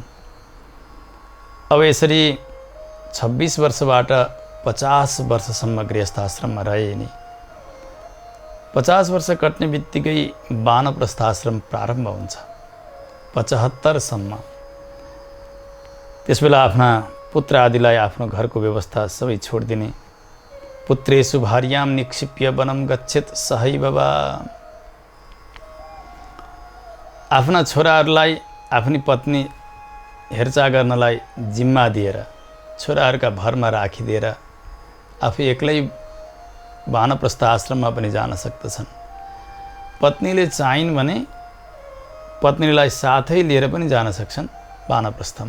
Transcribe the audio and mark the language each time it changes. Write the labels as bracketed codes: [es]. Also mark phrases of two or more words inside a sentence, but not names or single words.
[ne] अब यसरी 26 वर्षबाट 50 वर्षसम्म गृहस्थाश्रममा रहे नि 50 वर्ष कट्ने बित्तिकै वानप्रस्थाश्रम प्रारम्भ हुन्छ 75 सम्म। त्यसबेला आफ्ना पुत्र आदिलाई आफ्नो घरको व्यवस्था सबै छोडिदिने। [sa] पुत्रेषु भार्याम निक्षिप्य वनं गच्छेत सहैव वा। [ne] आफ्ना छोराहरूलाई आफ्नी पत्नी हेरचाह गर्नलाई जिम्मा दिएर छोराहरूका भरमा राखिदिएर आफू एक्लै वानप्रस्थ आश्रममा पनि जान सक्दछन्। पत्नीले चाहिन् भने पत्नीलाई साथै लिएर पनि जान सक्छन् वानप्रस्थमा।